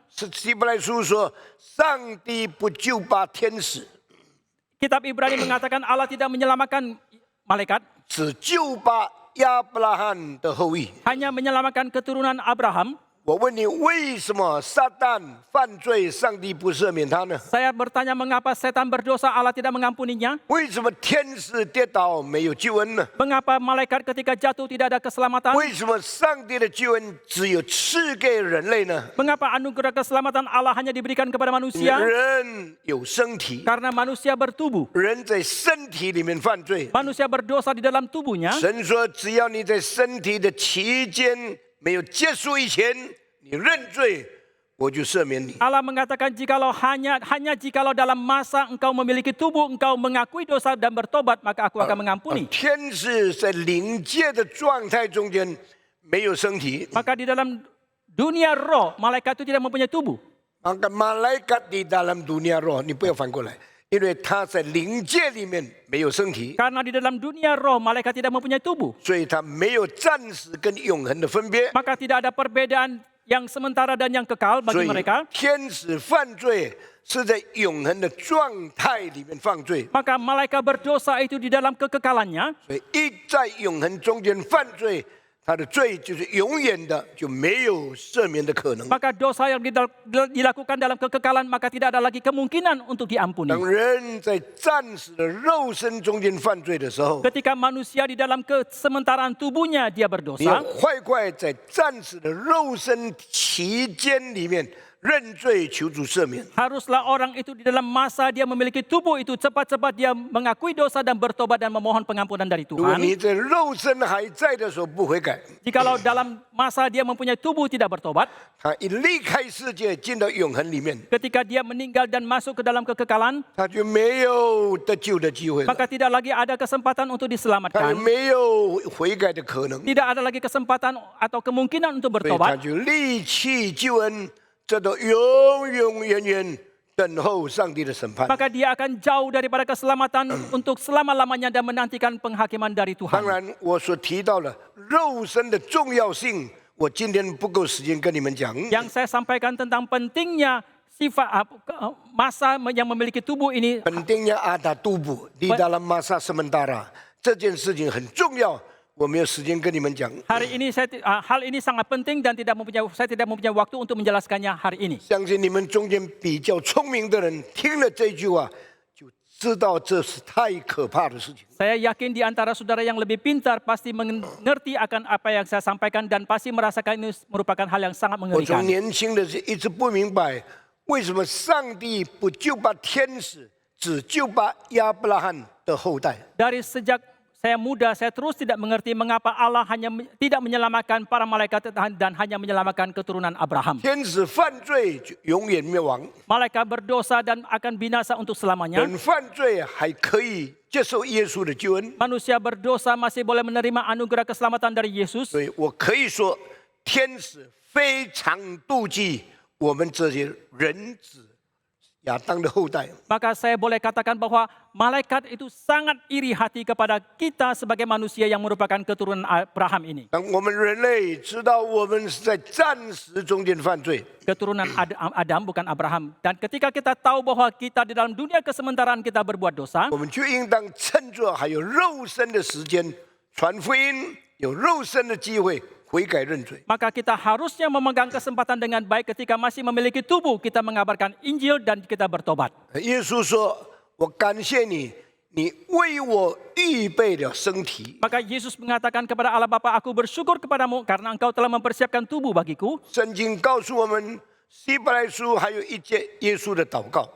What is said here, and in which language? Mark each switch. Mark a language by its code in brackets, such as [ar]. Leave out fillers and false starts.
[zh] 是希伯来书说，上帝不救拔天使， [id] kitab Ibrani mengatakan Allah tidak menyelamatkan malaikat, [zh] 只救拔亚伯拉罕的后裔。 [id] hanya menyelamatkan keturunan Abraham. [zh] 我问你，为什么撒旦犯罪，上帝不赦免他呢？ [id] Saya bertanya mengapa setan berdosa Allah tidak mengampuninya? [zh] 为什么天使跌倒没有救恩呢？ [id] Mengapa malaikat ketika jatuh tidak ada keselamatan? [zh] 为什么上帝的救恩只有赐给人类呢？ [id] Mengapa anugerah keselamatan Allah hanya diberikan kepada manusia? [zh] 人有身体， [id] Karena manusia bertubuh. [zh] 人在身体里面犯罪。 [id] Manusia berdosa di dalam tubuhnya. [zh] 神说，只要你在身体的期间没有结束以前，你认罪，我就赦免你。 [id] Allah mengatakan hanya jikalau dalam masa engkau memiliki tubuh, engkau mengakui dosa dan bertobat, maka aku akan mengampuni. [zh] 天使在灵界的状态中间没有身体， [id] Maka di dalam dunia roh, malaikat itu tidak mempunyai tubuh. maka malaikat di dalam dunia roh， [zh] 你不要反过来，因为他在灵界里面没有身体， [id] Karena di dalam dunia roh, malaikat tidak mempunyai tubuh. [zh] 所以他没有暂时跟永恒的分别。 [id] Maka tidak ada perbedaan yang sementara dan yang kekal [zh] 所 [id] bagi mereka. [zh] 天使犯罪是在永恒的状态里面犯罪， [id] Maka malaikat berdosa itu di dalam kekekalannya. [zh] 所以一在永恒中间犯罪，他的罪就是永远的，就没有赦免的可能。 [id] Maka dosa yang dilakukan dalam kekekalan, maka tidak ada lagi kemungkinan untuk diampuni. [zh] 当人在暂时的肉身中间犯罪的时候， [id] Ketika manusia di dalam kesementaraan tubuhnya dia [zh] 你要 [id] berdosa, [zh] 快快在暂时的肉身期间里面认罪求主赦免。 [id] Haruslah orang itu di dalam masa dia memiliki tubuh itu cepat-cepat dia mengakui dosa dan bertobat dan memohon pengampunan dari [zh] 如果 [id] Tuhan. [zh] 你在肉身还在的时候不悔改， [id] Jikalau dalam masa dia mempunyai tubuh tidak bertobat, [zh] 他一离开世界进到永恒里面， [id] ketika dia meninggal dan masuk ke dalam kekekalan, [zh] 他就没有得救的机会了， [id] maka tidak lagi ada kesempatan untuk [zh] 他也 [id] diselamatkan. [zh] 没有悔改的可能， [id] Tidak ada lagi kesempatan atau kemungkinan untuk [zh] 所以他 [id] bertobat. [zh] 就离弃救恩，这都永永远远等候上帝的审判。 [id] Maka dia akan jauh daripada keselamatan untuk selama-lamanya dan menantikan penghakiman dari [zh] 当 [id] Tuhan. [zh] 然，我所提到了肉身的重要性，我今天不够时间跟你们讲。 [id] Yang saya sampaikan tentang pentingnya sifat masa yang memiliki tubuh ini, pentingnya ada tubuh di dalam masa sementara， [zh] 这件事情很重要，我没有时间跟你们讲。 [id] hari ini hal ini sangat penting dan saya tidak mempunyai waktu untuk menjelaskannya hari ini. [zh] 相信你们中间比较聪明的人听了这句话，就知道这是太可怕的事情。 [id] Saya yakin di antara saudara yang lebih pintar pasti mengerti akan apa yang saya sampaikan dan pasti merasakan ini merupakan hal yang sangat [zh] 我从 [id] mengerikan. [zh] 年轻的时候一直不明白，为什么上帝不救拔天使，只救拔亚伯拉罕的后代？ [id] Dari sejak saya muda, saya terus tidak mengerti mengapa Allah tidak menyelamatkan para malaikat dan hanya menyelamatkan keturunan Abraham. [zh] 天使犯罪就永远灭亡， [id] Malaikat berdosa dan akan binasa untuk selamanya. [zh] 人犯罪还可以接受耶稣的救恩。 [id] Manusia berdosa masih boleh menerima anugerah keselamatan dari Yesus. [zh] 所以我可以说，天使非常妒忌我们这些人子亚当的后代。 [id] Maka saya boleh katakan bahwa malaikat itu sangat iri hati kepada kita sebagai manusia yang merupakan keturunan Abraham ini. [zh] 当我们人类知道我们是在暂时中间犯罪， [id] Keturunan Adam bukan Abraham. Dan ketika kita tahu bahwa kita di dalam dunia kesementaraan kita berbuat dosa, [zh] 我们就应当趁着还有肉身的时间传福音，有肉身的机会悔改认罪。 [id] maka kita harusnya memegang kesempatan dengan baik ketika masih memiliki tubuh, kita mengabarkan Injil dan kita bertobat. [zh] 耶稣说：“我感谢你，你为我预备了身体。 [id] Maka Yesus mengatakan kepada Allah Bapa, aku bersyukur kepadamu karena engkau telah mempersiapkan tubuh bagiku. ” [zh] 圣经告诉我们，希伯来书还有一节耶稣的祷告。